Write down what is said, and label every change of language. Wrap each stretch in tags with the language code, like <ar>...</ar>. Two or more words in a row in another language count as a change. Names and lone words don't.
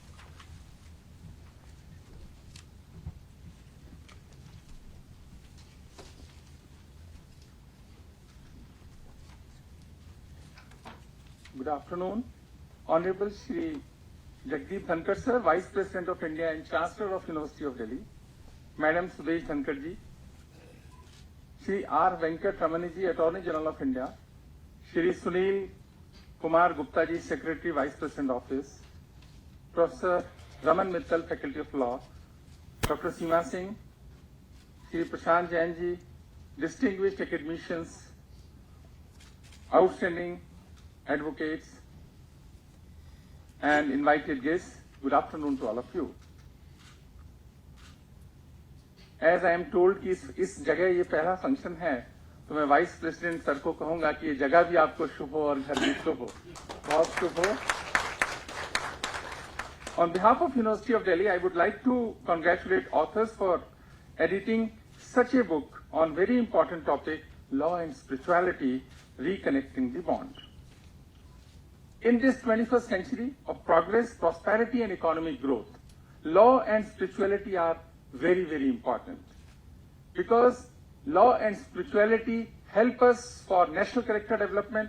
<en>Good afternoon. Honorable Shri Jagdeep Dhankhar sir, Vice President of India and Chancellor of University of Delhi, Madam Sudesh Dhankar ji, Shri R. Venkatramani ji, Attorney General of India, Shri Sunil Kumar Gupta ji, Secretary, Vice President Office, Professor Raman Mittal, Faculty of Law, Dr. Seema Singh, Shri Prashant Jain ji, distinguished academicians, outstanding advocates, and invited guests, good afternoon to all of you. As I am told</en> <hi>कि इस जगह ये पहला फंक्शन है, तो मैं</hi> <en>vice president</en> <hi>सर को कहूंगा कि ये जगह भी आपको शुभ हो और घर भी शुभ हो, बहुत शुभ हो।</hi> <en>On behalf of University of Delhi, I would like to congratulate authors for editing such a book on very important topic, law and spirituality, reconnecting the bond. In this 21st century of progress, prosperity and economic growth, law and spirituality are very, very important, because law and spirituality help us for national character development.</en>